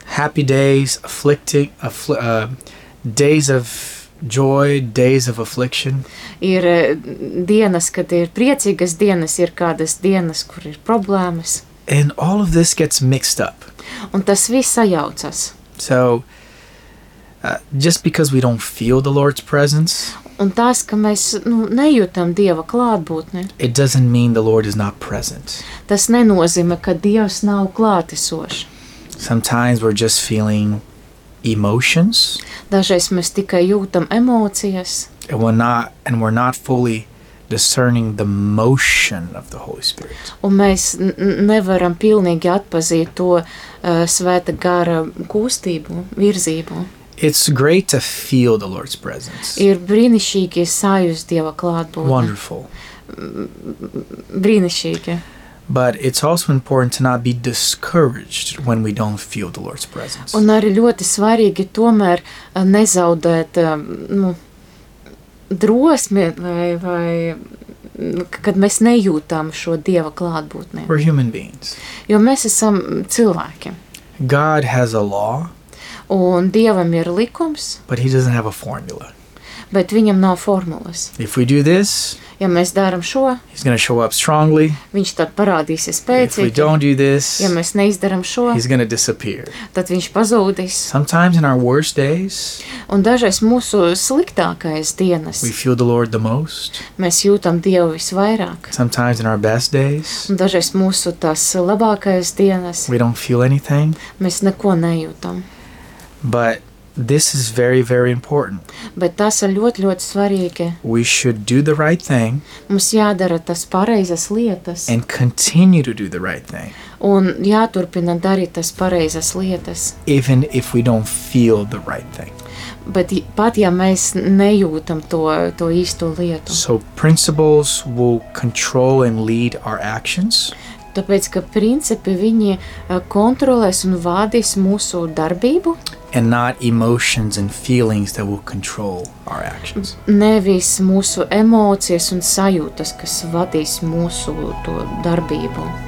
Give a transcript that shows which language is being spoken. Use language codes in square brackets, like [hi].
[en] Happy days, afflicting, days of joy, days of affliction. [lv] Ir dienas, kad ir priecīgas dienas, ir kādas dienas, kur ir problēmas. [en] And all of this gets mixed up. [lv] Un tas viss sajaucas. [en] So, just because we don't feel the Lord's presence. [lv] Un tas, ka mēs, nu, nejūtam Dieva klātbūtni. [en] It doesn't mean the Lord is not present. [lv] Tas nenozīmē, ka Dievs nav klātesošs. [en] Sometimes we're just feeling emotions. [lv] Dažreiz mēs tikai jūtam emocijas. [en] And we're not fully discerning the motion of the Holy Spirit. [lv] Un mēs nevaram pilnīgi atpazīt to Svēta Gara kustību, virzību. [en] It's great to feel the Lord's presence. [lv] Ir brīnišķīgi sajust Dieva klātbūtni. [en] Wonderful. [lv] Brīnišķīgi. [en] But it's also important to not be discouraged when we don't feel the Lord's presence. [lv] Un arī ļoti svarīgi tomēr nezaudēt, nu, drosmi, vai kad mēs nejūtām šo Dieva klātbūtni. [en] We're human beings. [lv] Jo mēs esam cilvēki. [en] God has a law. [lv] Un Dievam ir likums. [en] But he doesn't have a formula. [lv] Bet viņam nav formulas. [en] If we do this, [lv] ja mēs darām šo, [en] he's going to show up strongly. [lv] Viņš tad parādīsies spēcīgi. [en] If we don't do this, [lv] ja mēs neizdarām šo, [en] he's going to disappear. [lv] Tad viņš pazūdīs. [en] Sometimes in our worst days, [lv] un dažreiz mūsu sliktākais dienas, [en] we feel the Lord the most. [lv] Mēs jūtam Dievu visvairāk. [en] Sometimes in our best days, [lv] un dažreiz mūsu tās labākais dienas, [en] we don't feel anything. [lv] Mēs neko nejūtam. [en] But this is very, very important. [lv] Bet tas ir ļoti, ļoti svarīgi. [en] We should do the right thing. [lv] Mums jādara tas pareizas lietas. [en] And continue to do the right thing. [lv] Un jāturpina darīt tas pareizas lietas. [en] Even if we don't feel the right thing. [lv] Bet pat ja mēs nejūtam to īsto lietu. [en] So principles will control and lead our actions. [lv] Tāpēc, ka principi viņi kontrolēs un vādīs mūsu darbību. [en] And not emotions and feelings that will control our actions. [lv] Nevis mūsu emocijas un sajūtas, kas vadīs mūsu to darbību.